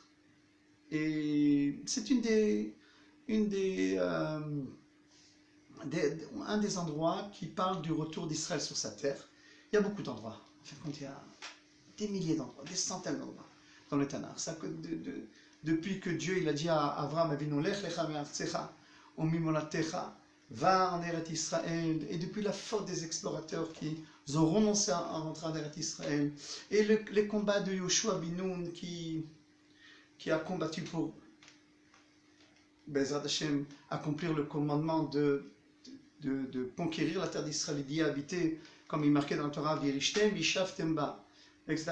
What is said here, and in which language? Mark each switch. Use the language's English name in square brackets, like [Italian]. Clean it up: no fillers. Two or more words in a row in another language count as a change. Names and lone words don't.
[French] Et c'est un des endroits qui parle du retour d'Israël sur sa terre. Il y a beaucoup d'endroits. Enfin, il y a des milliers d'endroits, des centaines d'endroits dans le Tanakh. Depuis que Dieu il a dit à Abraham Avinu, [Hebrew] לך לך מארצך וממולדתך, [French] va en Eretz Israël, et depuis la faute des explorateurs qui ont renoncé à rentrer en Eretz Israël, et les combats de Yoshua bin Nun qui a combattu pour Bezrat Hashem accomplir le commandement de conquérir la terre d'Israël, d'y habiter, comme il est marqué dans le Torah, [Hebrew] וירשתם וישבתם בה, [French] etc.